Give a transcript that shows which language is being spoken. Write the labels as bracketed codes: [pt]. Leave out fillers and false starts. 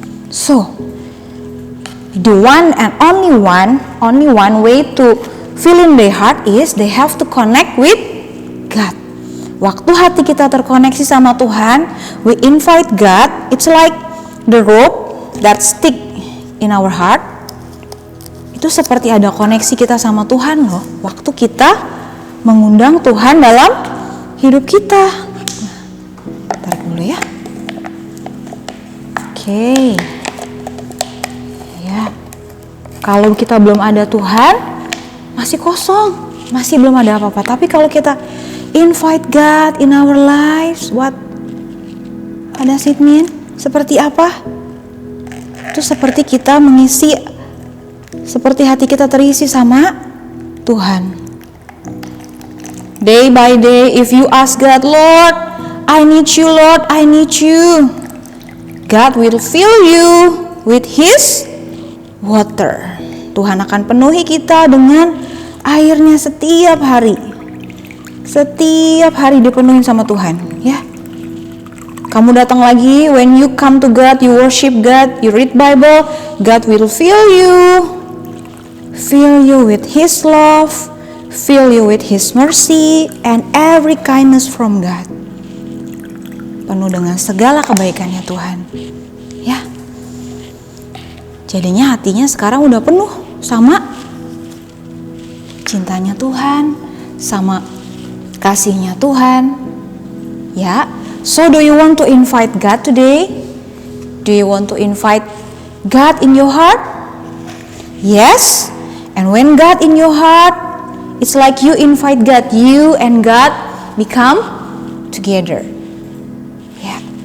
[en] So the one and only one way to fill in their heart is they have to connect with God. [id] Waktu hati kita terkoneksi sama Tuhan, [en] we invite God. It's like the rope that stick in our heart. [id] Itu seperti ada koneksi kita sama Tuhan loh. Waktu kita mengundang Tuhan dalam hidup kita. Tarik dulu ya. Oke. Ya. Kalau kita belum ada Tuhan, masih kosong, masih belum ada apa-apa. Tapi kalau kita [en] invite God in our lives, what does it mean? [id] Seperti apa? Itu seperti kita mengisi Seperti hati kita terisi sama Tuhan. [en] Day by day, if you ask God, Lord, I need you, Lord, I need you, God will fill you with His water. [id] Tuhan akan penuhi kita dengan airnya setiap hari. Setiap hari dipenuhin sama Tuhan, ya. Kamu datang lagi, [en] when you come to God, you worship God, you read Bible, God will fill you with His love, fill you with His mercy, and every kindness from God. [id] Penuh dengan segala kebaikannya Tuhan, ya. Jadinya hatinya sekarang udah penuh sama cintanya Tuhan, sama kasihnya Tuhan, ya. [en] So do you want to invite God today? Do you want to invite God in your heart? Yes. And when God in your heart, it's like you invite God, you and God become together. Yeah.